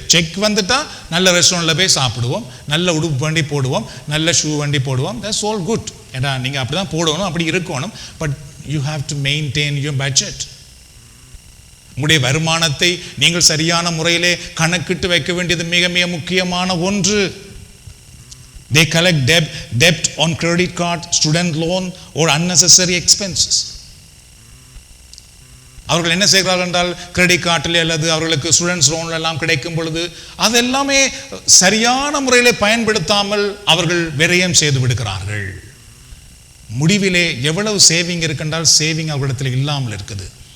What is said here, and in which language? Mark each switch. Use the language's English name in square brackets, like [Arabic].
[Tamil] Check வந்துட்டா நல்ல ரெஸ்டாரண்ட்டில் போய் சாப்பிடுவோம், நல்ல உடுப்பு வண்டி போடுவோம், நல்ல ஷூ வண்டி போடுவோம். [English] That's all good. [Tamil] ஏன்னா நீங்கள் அப்படி தான் போடணும், அப்படி இருக்கணும். [English] But you have to maintain your budget. [Tamil] உங்களுடைய வருமானத்தை நீங்கள் சரியான முறையிலே கணக்கிட்டு வைக்க வேண்டியது மிக மிக முக்கியமான ஒன்று. [English] They collect debt on credit card, student loan or unnecessary expenses. [Tamil] அவர்கள் என்ன செய்கிறார்கள் என்றால், கிரெடிட் கார்டில் அல்லது அவர்களுக்கு ஸ்டூடெண்ட்ஸ் லோன் எல்லாம் கிடைக்கும் பொழுது அதெல்லாமே சரியான முறையிலே பயன்படுத்தாமல் அவர்கள் விரயம் செய்து விடுகிறார்கள். முடிவிலே எவ்வளவு சேவிங் இருக்கின்றால் சேவிங் அவர்களிடத்தில் இல்லாமல் இருக்குது.